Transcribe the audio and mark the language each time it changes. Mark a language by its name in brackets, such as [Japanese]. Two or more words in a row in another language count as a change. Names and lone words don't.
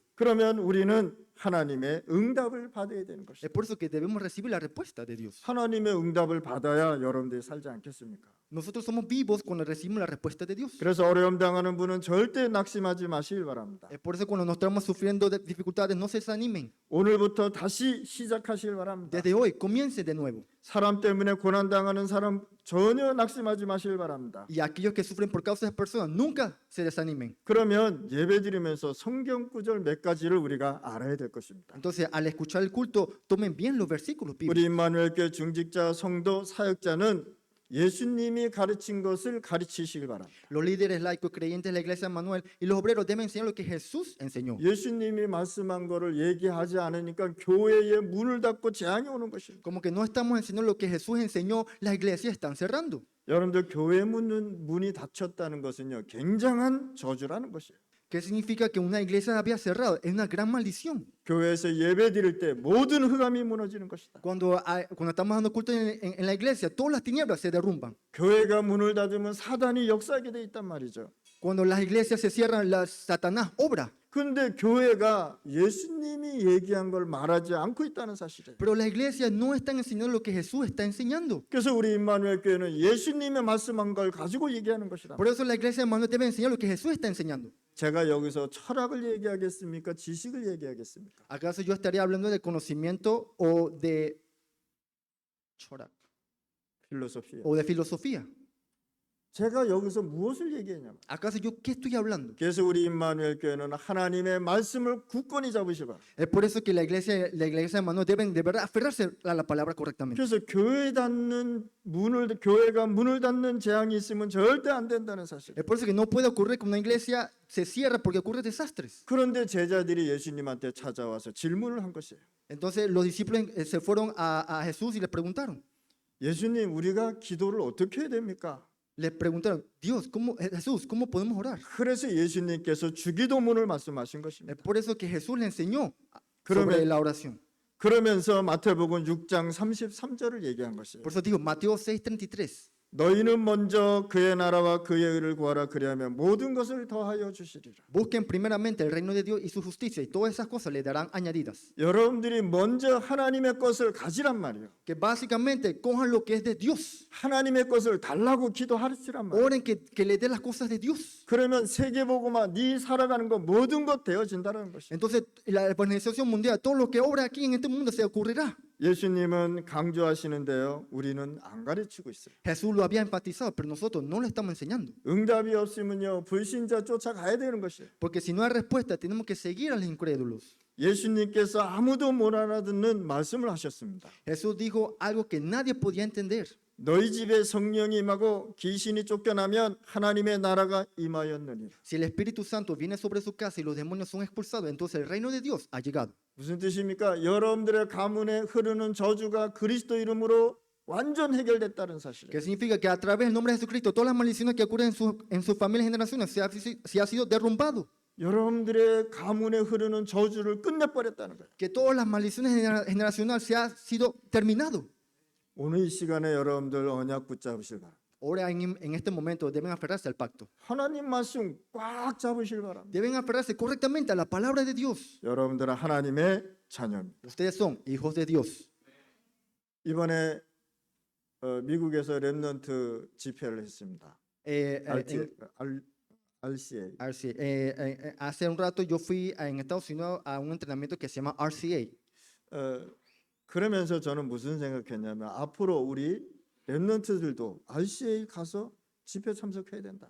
[Korean] 그러면 우리는 하나님의 응답을 받아야 되는 [Spanish] Es [Korean] 것입니다. [Spanish] por eso que debemos recibir la respuesta de Dios. [Korean] 하나님의 응답을 받아야 여러분들이 살지 않겠습니까? [Spanish] Nosotros somos vivos cuando recibimos la respuesta de Dios. [Korean] 그래서 어려움 당하는 분은 절대 낙심하지 마시길 바랍니다. [Spanish] Es por eso cuando nos estamos sufriendo de dificultades, no se desanimen. [Korean] 오늘부터 다시 시작하시길 바랍니다. [Spanish] Desde hoy, comiencen de nuevo. [Korean] 사람 때문에 고난 당하는 사람 전혀 낙심하지 마시길 바랍니다. [Spanish] Y aquellos que sufren por causa de personas, nunca se desanimen. [Korean] 그러면 예배드리면서 성경 구절 몇 가지를 우리가 알아야 될 것입니다. [Spanish] Entonces, al escuchar el culto, tomen bien los versículos bíblicos. [Korean] 우리 임마누엘 교회 중직자, 성도, 사역자는 예수님이 가르친 것을 가르치시길 바랍니다. [Spanish] Los líderes laicos, creyentes de la iglesia de Manuel y los obreros deben enseñar lo que Jesús enseñó. [Korean] 예수님이 말씀한 것을 얘기하지 않으니까 교회에 문을 닫고 재앙이 오는 것입니다. [Spanish] Como que no estamos enseñando lo que Jesús enseñó, las iglesias están cerrando. [Korean] 여러분들 교회 문이 닫혔다는 것은요 굉장한 저주라는 것이에요. [Spanish] ¿Qué significa que una iglesia había cerrado? Es una gran maldición. [Korean] 교회에서 예배 드릴 때 모든 흑암이 무너지는 것이다. [Spanish] Cuando estamos dando culto en la iglesia, todas las tinieblas se derrumban. [Korean] 교회가 문을 닫으면 사단이 역사하게 돼 있단 말이죠. [Spanish] Cuando las iglesias se cierran, Satanás obra. [Korean] 근데 교회가 예수님이 얘기한 걸 말하지 않고 있다는 사실이에요. [Spanish] Pero las iglesias no están enseñando lo que Jesús está enseñando. [Korean] 그래서 우리 임마누엘 교회는 예수님의 말씀한 걸 가지고 얘기하는 것이다. [Spanish] Por eso la iglesia de Manuel debe enseñar lo que Jesús está enseñando. [Korean] 제가 여기서 철학을 얘기하겠습니까? 지식을 얘기하겠습니까? [Spanish] ¿Acaso yo estaría hablando de conocimiento o de chorak, [Korean] 필로소피아. [Spanish] o de filosofía? [Korean] 제가 여기서 무엇을 얘기했냐면 [Spanish] ¿Acaso yo qué estoy hablando? [Korean] 그래서 우리 임마누엘 교회는 하나님의 말씀을 굳건히 잡으시기 바랍니다. [Spanish] Es por eso que la iglesia de Manuel deben de verdad aferrarse a la palabra correctamente. [Korean] 그래서 교회가 문을 닫는 재앙이 있으면 절대 안 된다는 사실. [Spanish] Es por eso que no puede ocurrir que una iglesia se cierra porque ocurren desastres. [Korean] 그런데 제자들이 예수님한테 찾아와서 질문을 한 것이에요. [Spanish] Entonces los discípulos se fueron a Jesús y le preguntaron. [Korean] 예수님, 우리가 기도를 어떻게 해야 됩니까? [Spanish] Le preguntaron, Jesús, ¿cómo podemos orar? [Korean] 그래서 예수님께서 주기도문을 말씀하신 [Spanish] Es [Korean] 것입니다. [Spanish] por eso que Jesús le enseñó [Korean] 그러면- [Spanish] sobre la oración. [Korean] 그러면서 마태복음 6장 33절을 얘기한 것이에요. [Spanish] Por eso digo, Mateo 6:33. [Korean] 너희는 먼저 그의 나라와 그의 의를 구하라, 그리하면 모든 것을 더하여 주시리라. [Spanish] Busquen primeramente el reino de Dios y su justicia y todas esas cosas le darán añadidas. [Korean] 여러분들이 먼저 하나님의 것을 가지란 말이에요. [Spanish] Que básicamente cojan lo que es de Dios. [Korean] 하나님의 것을 달라고 기도하시란 말이에요. [Spanish] Oren que le dé las cosas de Dios. [Korean] 그러면 세계복음화 네 살아가는 거 모든 것 되어진다는 것이에요. [Spanish] Entonces la evangelización mundial, todo lo que obra aquí en este mundo se ocurrirá. [Korean] 예수님은 강조하시는데요, 우리는 안 가르치고 있어요. [Spanish] Jesús lo había enfatizado, pero nosotros no lo estamos enseñando. [Korean] 응답이 없으면요 불신자 쫓아가야 되는 것이에요. [Spanish] Porque si no hay respuesta, tenemos que seguir a los incrédulos. [Korean] 예수님께서 아무도 못 알아듣는 말씀을 하셨습니다. [Spanish] Jesús dijo algo que nadie podía entender. [Korean] 너희 집에 성령이 임하고 귀신이 쫓겨나면 하나님의 나라가 임하였느니라. Si el Espíritu Santo viene sobre su casa y los demonios son expulsados, entonces el reino de Dios ha llegado. 무슨 뜻입니까? 여러분들의 가문에 흐르는 저주가 그리스도 이름으로 완전 해결됐다는 사실이에요. [Spanish] ¿Qué significa? Que a través del nombre de Jesucristo, todas las maldiciones que ocurren en su familia y generaciones se ha sido derrumbado. [Korean] 여러분들의 가문에 흐르는 저주를 끝내버렸다는 거예요. [Spanish] Que todas las maldiciones generacionales se ha sido terminado. [Korean] 오늘 이 시간에 여러분들 언약 붙잡으실 바랍니다. [Spanish] Ahora en este momento deben aferrarse al pacto. [Korean] 하나님 말씀 꽉 잡으실 바랍니다. [Spanish] Deben aferrarse correctamente a la palabra de Dios. [Korean] 여러분들은 하나님의 자녀입니다. [Spanish] Ustedes son hijos de Dios. [Korean] 이번에 미국에서 렘넌트 집회를 했습니다. [English] RCA. RCA. [Spanish] Hace un rato yo fui en Estados Unidos a un entrenamiento que se llama RCA. [Korean] 그러면서 저는 무슨 생각했냐면 앞으로 우리 렘넌트들도 RCA 가서 집회 참석해야 된다.